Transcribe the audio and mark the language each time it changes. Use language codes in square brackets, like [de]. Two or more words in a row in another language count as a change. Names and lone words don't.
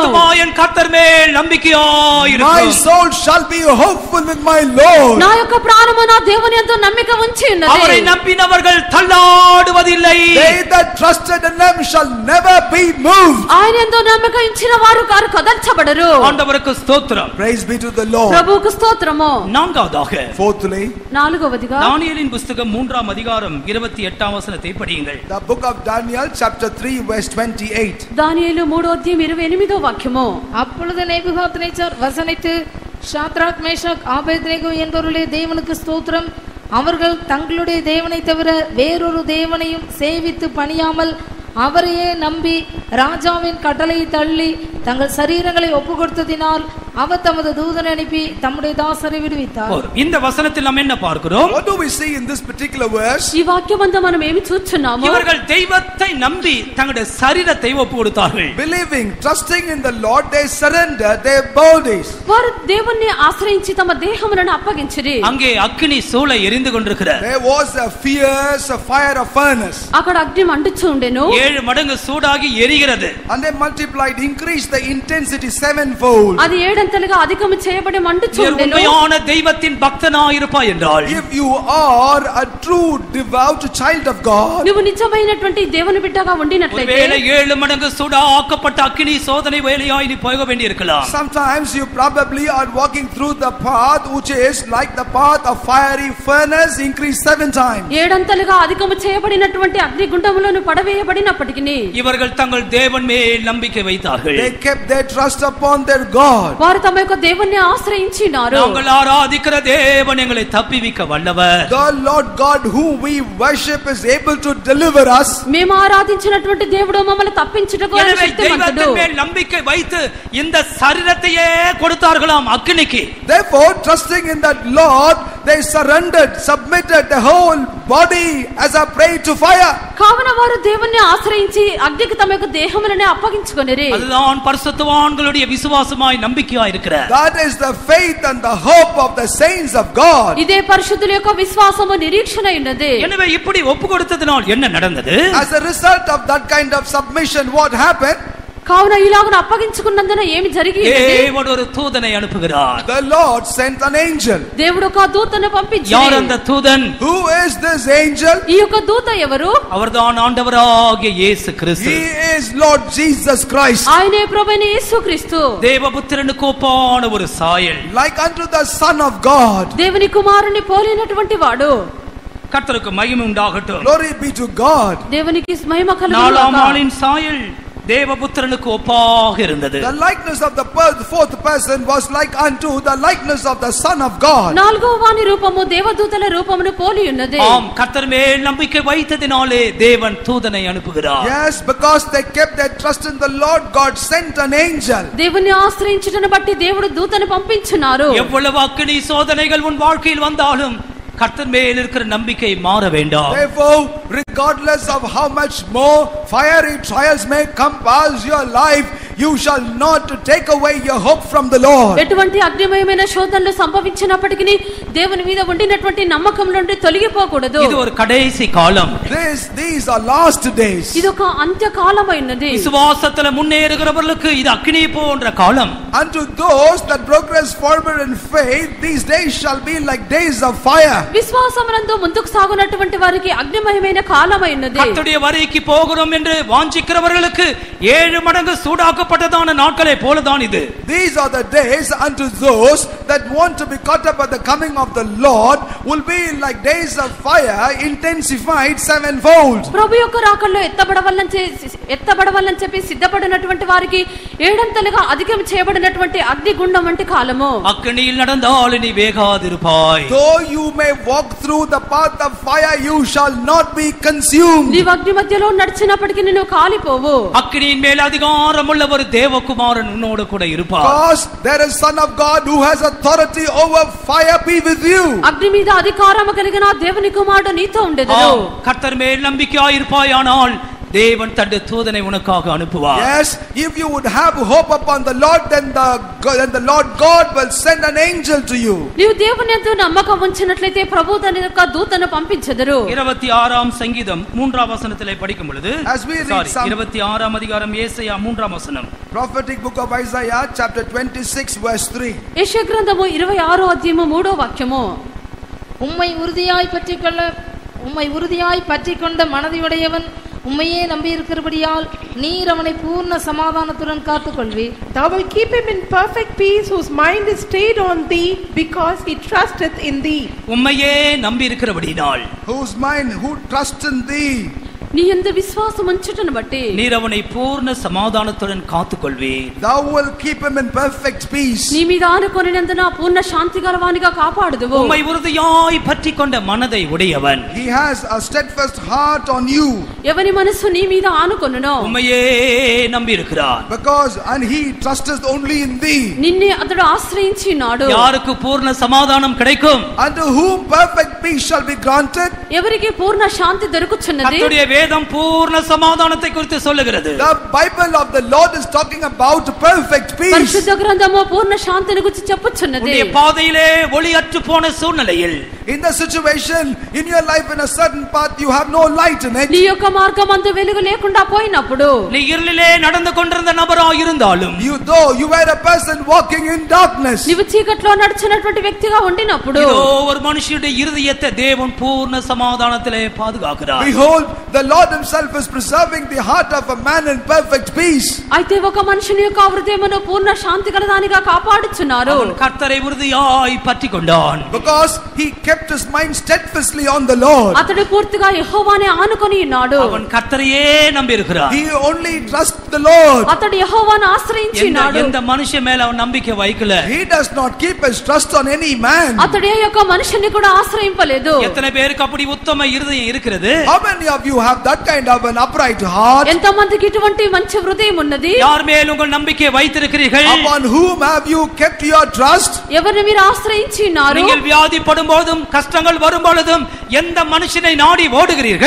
[ta] ஆத்துமா என் கர்த்தர் மேல் நம்பிக்கையாய் [en] My [ta] இருக்கும். [en] soul shall be hopeful with my Lord. [te] నా యొక్క ప్రాణము నా దేవుని యందు నమ్మిక ఉంచి [ta] அவரை [te] ఉన్నది. [ta] நம்பினவர்கள் தள்ளாடுவதில்லை. [en] They that trusted in them shall never be moved. [te] ఆయన యందు నమ్మిక ఉంచిన వారు కదల్చబడరు. [ta] ஆண்டவருக்கு ஸ்தோத்திரம். [en] Praise be to the Lord. [te] ప్రభువుకు స్తోత్రము. [ta] நான்காவதாக [en] Fourthly, [te] నాలుగవదిగా [ta] தானியேலின் புஸ்தகம் 3ஆம் அதிகாரம் 28ஆம் வசனத்தை படியுங்கள். [en] the book of Daniel chapter 3 verse 28. [te] దానియేలు 3వ అధ్యాయం 28వ వాక్యము. [ta] அப்பொழுது நேபுகாத்நேச்சார் வசனித்து ஷாத்ராக் மேஷாக் ஆபேத்நேகோ என்பவர்களே தேவனுக்கு ஸ்தோத்திரம், அவர்கள் தங்களுடைய தேவனை தவிர வேறொரு தேவனையும் சேவித்து பணியாமல் அவரையே நம்பி ராஜாவின் கட்டளையை தள்ளி தங்கள் சரீரங்களை ஒப்பு கொடுத்ததினால் அவர் தமது தூதனை அனுப்பி தம்முடைய தாசரை விடுவித்தார். இந்த வசனத்தில் நாம் என்ன பார்க்கிறோம்? [en] What do we see in this particular verse? [te] ఈ వాక్యమంతా మనం ఏమి చూస్తున్నాము? [ta] இவர்கள் தெய்வத்தை நம்பி தங்களுடைய சரீரத்தை ஒப்பு கொடுத்தார்கள். [en] Believing, trusting in the Lord, they surrender their bodies. [te] వారు దేవుణ్ణి ఆశ్రయించి తమ దేహములను అప్పగించిరి. [ta] அங்கே அக்கினி சூளை எரிந்து கொண்டிருக்கிறது. [en] There was a fierce fire of furnace. [te] అక్కడ అగ్ని మండుచు ఉండెను. [ta] 7 மடங்கு சூடாகி எரிகிறது. [en] And they multiplied, increased the intensity sevenfold. [te] అది ఏడంతలుగా అధికము చేయబడి మండుచు ఉండెను. [ta] உண்மையான தெய்வத்தின் பக்தனாய் இருப்பாய் என்றால், [en] If you are a true devout child of God, [te] నువ్వు నిజమైనటువంటి దేవుని బిడ్డగా ఉండినట్లయితే [ta] ஒருவேளை 7 மடங்கு சூடாக்கப்பட்ட அக்கினி சோதனை வேலையாய் நீ போக வேண்டியிருக்கலாம். [en] sometimes you probably are walking through the path which is like the path of fiery furnace increased 7 times. [te] ఏడంతలుగా అధికము చేయబడినటువంటి అగ్నిగుండములను పడవేయబడినప్పటికీ [ta] இவர்கள் தங்கள் தேவன் மேல் நம்பிக்கை வைத்தார்கள். [en] They kept their trust upon their God. [te] వారు వారు తమ యొక్క దేవుణ్ణి ఆశ్రయించినారు. [ta] நாங்கள் ஆராதிக்கிற தேவன் எங்களை தப்பிவிக்க வல்லவர். [en] The Lord God whom we worship is able to deliver us. [te] మేము ఆరాధించినటువంటి దేవుడు మమ్మల్ని తప్పించుటకు ఆయన శక్తిమంతుడు. [ta] దైవத்தின் மேல் நம்பிக்கை வைத்து இந்த சரீரத்தையே கொடுத்தார்களாம் அக்கினிக்கு. [en] Therefore, trusting in that Lord, they surrendered, submitted the whole body as a prey to fire. [te] కావున వారు దేవుణ్ణి ఆశ్రయించి అగ్నికి తమ యొక్క దేహములను అప్పగించుకొనిరి. [ta] அதுதான் பரிசுத்தவான்களுடைய விசுவாசமாய் நம்பிக்கையாய் இருக்கிற. [en] That is the faith and the hope of the saints of God. [te] ఇదే పరిశుద్ధుల యొక్క విశ్వాసము నిరీక్షణ ఉన్నది. [ta] எனவே இப்படி ஒப்பு கொடுத்ததனால் என்ன நடந்தது? [en] As a result of that kind of submission, what happened? [te] కావున ఇలాగ అప్పగించుకున్నందున ఏమి జరిగింది? [ta] దేవుడు ஒரு தூதனை அனுப்புகிறார். [en] The Lord sent an angel. [te] దేవుడు ఒక దూతను పంపించాడు. [ta] யார் அந்த தூதன்? [en] Who is this angel? [te] ఈ యొక్క దూత ఎవరు? [ta] அவர்தான் ஆண்டவராகிய இயேசு கிறிஸ்து. [en] He is Lord Jesus Christ. [te] ఆయనే ప్రభువైన యేసుక్రీస్తు. [ta] தேவபுத்திரனுக்கு ஒப்பான ஒரு சாயல். [en] Like unto the Son of God. [te] దేవుని కుమారుని పోలినటువంటి వాడు. [ta] கர்த்தருக்கு மகிமை உண்டாகட்டும். [en] Glory be to God. [te] దేవునికి మహిమ [ta] நாலாம் [te] కలుగుగాక. [ta] ஆளின் சாயல் தேவபுத்திரனுக்கு ஒப்பாக இருந்தது. [en] The likeness of the fourth person was like unto the likeness of the Son of God. [te] నాలుగవ వాని రూపము దేవదూతల రూపమును పోలి ఉన్నది. [ta] ஆம், கர்த்தர் மேல் நம்பிக்கை வைத்ததினாலே தேவன் தூதனை அனுப்புகிறார். [en] Yes, because they kept their trust in the Lord, God sent an angel. [te] దేవుని ఆశ్రయించుటను బట్టి దేవుడు దూతను పంపించున్నారు. [ta] எவ்வளவு அக்கினி சோதனைகள் உன் வாழ்க்கையில் வந்தாலும் கர்த்தர் மேல் இருக்கிற நம்பிக்கை மாற வேண்டாம். [en] Therefore, regardless of how much more fiery trials may come past your life, you shall not take away your hope from the Lord. [te] ఎటువంటి అగ్నిమయమైన శోధనలు సంభవించినప్పటికీ దేవుని మీద ఉండినటువంటి నమ్మకం నుండి తొలగిపోకూడదు. [ta] இது ஒரு கடைசி காலம். [en] These are last days. [te] ఇది ఒక అంత్యకాలమైనది. [ta] விசுவாசத்துல முன்னேறுகிறவர்களுக்கு இது அக்கினி போன்ற காலம். [en] Unto those that progress forward in faith, these days shall be like days of fire. [te] విశ్వాసమునందు ముందుకు సాగునటువంటి వారికి అగ్నిమయమైన కాలమైనది. [ta] கர்த்தருடைய வரைக்கு போகிறோம் என்று வாஞ்சிக்கிறவர்களுக்கு 7 மடங்கு சூடாக்கப்பட்டதான நாட்களை போலதான் இது. [en] These are the days unto those that want to be caught up at the coming of the Lord will be like days of fire intensified sevenfold. [te] ప్రభు యొక్క రాకడలో ఎత్తబడవల్లని చెప్పి సిద్ధపడినటువంటి వారికి ఏడంతలుగా అధికం చేయబడినటువంటి అగ్నిగుండం వంటి కాలము. [ta] அக்கினியில் நடந்தால் நீ வேகாதிருப்பாய். [en] Though you may walk through the path of fire, you shall not be consumed. [te] నీవు అగ్ని మధ్యలో నడిచినప్పటికీ నువ్వు కాలిపోవు. [ta] அக்கினியின் மேல் அதிகாரமுள்ள ஒரு தேவகுமாரன் உன்னோடு கூட இருப்பார். [en] Because there is Son of God who has authority over fire be with you. [te] అగ్ని మీద అధికారము కలిగిన దేవుని కుమారుడు నీతో ఉండెదరు. [ta] கர்த்தர் மேல் நம்பிக்கையாய் இருப்பாயானால் தேவன் தன்னுடைய தூதனை உனக்காக அனுப்புவார். [en] Yes, if you would have hope upon the Lord, then the Lord God will send an angel to you. [te] నీవు దేవుని యందు నమ్మకం ఉంచినట్లయితే ప్రభువు తన యొక్క దూతను పంపించెదరు. [ta] 26ஆம் சங்கீதம் 3ஆம் வசனத்திலே படிக்கும் பொழுது, [en] As we read [ta] 26ஆம் அதிகாரம் ஏசாயா 3ஆம் வசனம். [en] Prophetic book of Isaiah chapter 26 verse 3. [te] యెషయా గ్రంథము 26వ అధ్యాయము 3వ వాక్యము. [ta] உம்மை உறுதியாய் பற்றிக்கொண்ட மனதையுடையவன் உம்மையே நம்பி இருக்கிறபடியால் நீர் அவனை பூர்ண சமாதானத்துடன் காத்துக்கொள்வீர். [en] Thou wilt keep him in perfect peace, whose mind is stayed on thee, because he trusteth in thee. [ta] உம்மையே நம்பி இருக்கிறபடியால், [en] Whose mind, who trusts in thee. [te] నీ యందు విశ్వాసం ఉంచుటను బట్టి [ta] நீர் அவனை பூர்ண சமாதானத்துடன் காத்துக்கொள்வீர். [en] Thou wilt keep him in perfect peace. [te] నీ మీద ఆనుకొనినందున పూర్ణ శాంతి గలవానిగా కాపాడుదువు. [ta] உம்மை உறுதியாய் பற்றிக்கொண்ட மனதை உடையவன். [en] He has a steadfast heart on you. [te] ఎవని మనసు నీ మీద ఆనుకొనునో [ta] உம்மையே நம்பி இருக்கிறார். [en] Because and he trusteth only in thee. [te] నిన్నే అతడు ఆశ్రయించినాడు. [ta] யாருக்கு பூர்ண சமாதானம் கிடைக்கும்? [en] Unto whom perfect peace shall be granted. [te] ఎవరికి పూర్ణ శాంతి దొరుకుచున్నది? [ta] கர்த்தருடைய வேதம் பூர்ண சமாதானத்தை குறித்து சொல்லுகிறது. [en] The Bible of the Lord is talking about perfect peace. [te] పరిశుద్ధ గ్రంథము పూర్ణ శాంతిని గురించి చెప్పుచున్నది. [ta] உன்னுடைய பாதையிலே ஒளியற்று போன சூழ்நிலையில், [en] In the situation in your life in a certain path you have no light in it. [te] నీ యొక్క మార్గమందు వెలుగు లేకుండా పోయినప్పుడు, [ta] நீ இருளிலே நடந்து கொண்டிருந்த நபராய் இருந்தாலும், [en] Though you were a person walking in darkness. [te] నీవు చీకట్లో నడిచినటువంటి వ్యక్తిగా ఉండినప్పుడు, [ta] இதோ ஒரு மனுஷனுடைய இருதயத்தை தேவன் பூர்ண சமாதானத்திலே பாதுகாக்கிறார். [en] Behold, the Lord himself is preserving the heart of a man in perfect peace. [te] అయితే ఒక మనుషుని యొక్క హృదయమును పూర్ణ శాంతి గలదానిగా కాపాడుచున్నారు. [ta] அவன் கர்த்தரை உறுதியாய் பற்றிக்கொண்டான். [en] Because he kept his mind steadfastly on the Lord. [te] అతడు పూర్తిగా యెహోవానే ఆనుకొని ఉన్నాడు. [ta] அவன் கர்த்தரையே நம்பி இருக்கிறான். [en] He only trusts the Lord. [te] అతడు యెహోవాను ఆశ్రయించి ఉన్నాడు. [ta] எந்த மனுஷன் மேல அவன் நம்பிக்கை வைக்கல. [en] He does not keep his trust on any man. [te] అతడు ఏ యొక్క మనుషుని కూడా ఆశ్రయింపలేదు. [ta] எத்தனை பேருக்கு அப்படி உத்தம இருதயம் இருக்கிறது? [en] How many of you have that kind of an upright heart? [te] ఎంతమందికి ఇటువంటి మంచి హృదయం ఉన్నది? [ta] யார் மேல் உங்கள் நம்பிக்கை வைத்திருக்கிறீர்கள்? [en] Upon whom have you kept your trust? [te] ఎవరిని మీరు ఆశ్రయించి ఉన్నారు? [ta] நீங்கள் வியாதிப்படும் போதும் கஷ்டங்கள் வரும் பொழுதும் எந்த மனுஷனை நாடி ஓடுகிறீர்கள்?